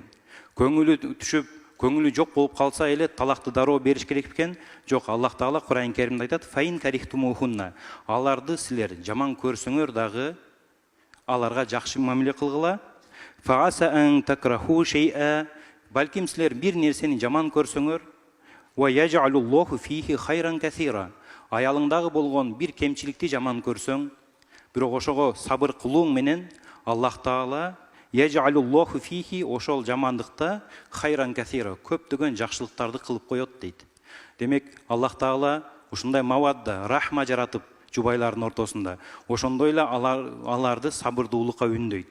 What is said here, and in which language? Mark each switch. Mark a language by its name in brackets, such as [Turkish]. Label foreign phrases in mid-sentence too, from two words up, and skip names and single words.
[Kyrgyz] Көңүлү түшүп, көңүлү жок болуп калса эле талакты дароо бериш керек экен. Жок, Аллах Таала Кур'ан-ы Каримде айтат: [Arabic] "فإن كرهتموهن", [Kyrgyz] аларды силер жаман көрсөңөр дагы аларга жакшы мамиле кылгыла. [Arabic] فعسى أن تكرهوا شيئا, [Kyrgyz] балким силер бир нерсени жаман көрсөңөр, [Arabic] ويجعل الله فيه خيرا كثيرا, [Kyrgyz] аялыңдагы болгон бир кемчиликти жаман көрсөң, бирок ошого сабыр кылууң менен Аллах Таала [Arabic] يجعل الله فيه, [Kyrgyz] ошол жамандыкта [Arabic] خيرا كثيرا, [Kyrgyz] көптөгөн жакшылыктарды кылып коет дейт. Демек, Аллах Таала ушундай мавадда, рахма жаратып жубайлардын ортосунда, ошондой эле аларды сабырдуулукка үндөйт.